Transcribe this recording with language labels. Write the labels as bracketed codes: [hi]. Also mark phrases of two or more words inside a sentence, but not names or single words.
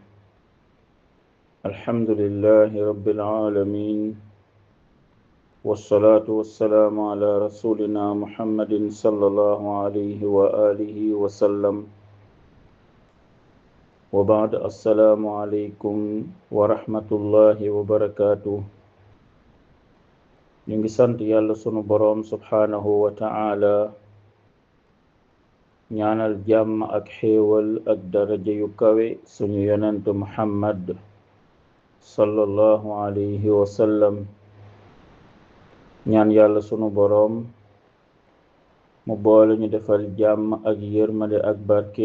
[ar] الحمد لله رب العالمين، والصلاة والسلام على رسولنا محمد صلى الله عليه وآله وسلم. وبعد، السلام عليكم ورحمة الله وبركاته. [wo] نيغي سانت يالا سونو بروم [ar] سبحانه وتعالى، [wo] ñaanal jàmm ak xéewal ak daraja yu kawe suñu yonent muhammad [ar] صلى الله عليه وسلم. [wo] ñaan yàlla sunu boroom mu boole ñu defal jàmm ak yërmande ak barke.